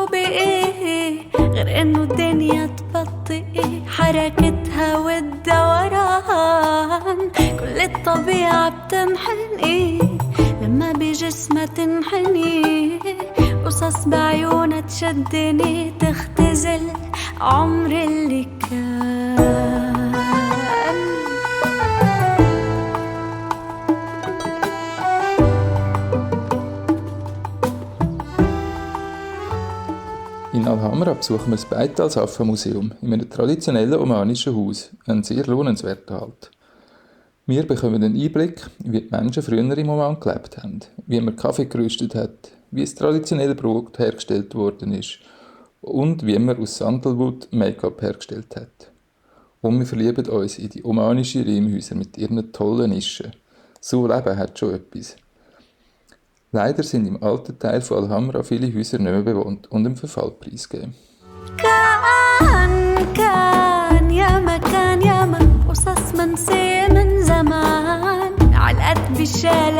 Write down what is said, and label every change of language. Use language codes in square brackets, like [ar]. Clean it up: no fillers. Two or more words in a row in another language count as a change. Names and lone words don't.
[ar] بقي غير انه الدنيا تبطئي حركتها والدوران كل الطبيعة بتنحني لما بجسمها تنحني قصص بعيونها تشدني تختزل عمر اللي كان [de] In Al-Hamra besuchen wir das Beit al-Safa-Museum in einem traditionellen omanischen Haus, ein sehr lohnenswerter Halt. Wir bekommen einen Einblick, wie die Menschen früher im Oman gelebt haben, wie man Kaffee geröstet hat, wie das traditionelle Brot hergestellt worden ist und wie man aus Sandalwood Make-up hergestellt hat. Und wir verlieben uns in die omanischen Reimhäuser mit ihren tollen Nischen. So Leben hat schon etwas. Leider sind im alten Teil von Al-Hamra viele Häuser nicht mehr bewohnt und dem Verfall preisgegeben. [ar] كان يا مكان يا من قصص منسية من زمان عالقد بشالة